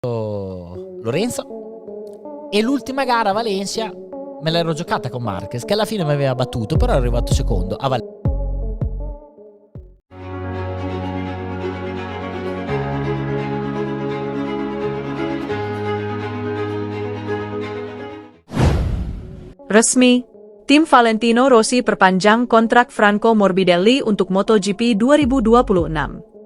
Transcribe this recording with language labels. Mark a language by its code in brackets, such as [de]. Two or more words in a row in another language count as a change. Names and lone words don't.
[it] Lorenzo, e l'ultima gara a Valencia me l'ero giocata con Marquez, che alla fine mi aveva battuto, però ero arrivato secondo a Valencia. [id] Resmi, tim Valentino Rossi perpanjang kontrak Franco Morbidelli untuk MotoGP 2026.